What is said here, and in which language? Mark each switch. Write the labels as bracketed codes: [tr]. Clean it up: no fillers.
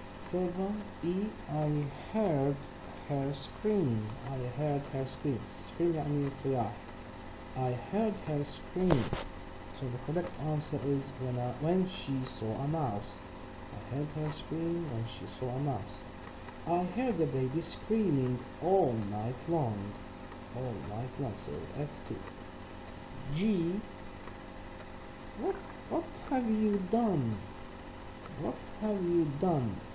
[en] Third one, E, I heard her scream. [ar] Scream يعني صياح. [en] I heard her scream. So the correct answer is when she saw a mouse. I heard her scream when she saw a mouse. I heard the baby screaming all night long. So F2. G, what have you done?